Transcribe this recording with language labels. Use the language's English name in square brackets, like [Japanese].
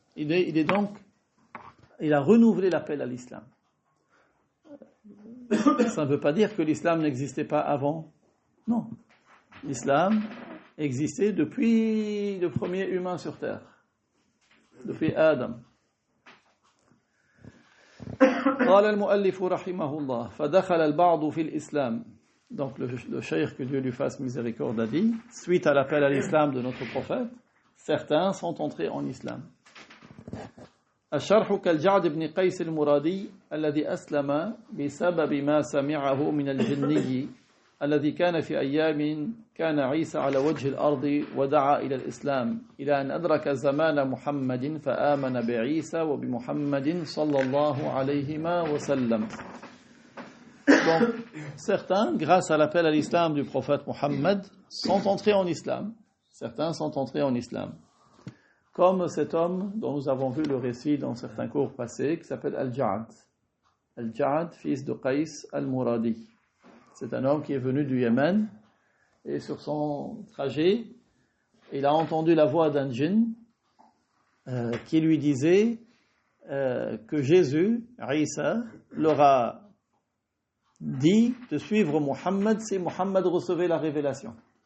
[French] Il a renouvelé l'appel à l'islam. Ça ne veut pas dire que l'islam n'existait pas avant. Non. L'islam existait depuis le premier humain sur terre. Depuis Adam. [Arabic] قال المؤلف رحمه الله فدخل البعض في الإسلام. [French] Donc le cheikh, que Dieu lui fasse miséricorde, a dit, suite à l'appel à l'islam de notre prophète, certains sont entrés en islam. [Arabic] الشرح كالجعد بن قيس المرادي الذي أسلم بسبب ما سمعه من الجني الذي كان في أيام كان عيسى على وجه الأرض ودعا إلى الإسلام إلى أن أدرك زمان محمد فآمن بعيسى وبمحمد صلى الله عليهما وسلم. [French] Donc, certains, grâce à l'appel à l'islam du prophète Mohammed, sont entrés en islam. Certains sont entrés en islam. Comme cet homme dont nous avons vu le récit dans certains cours passés, qui s'appelle Al-Ja'ad. Al-Ja'ad, fils de Qais al-Muradi. C'est un homme qui est venu du Yémen, et sur son trajet, il a entendu la voix d'un djinn qui lui disait que Jésus, Isa, leur a dit de suivre Mohammed si Mohammed recevait la révélation.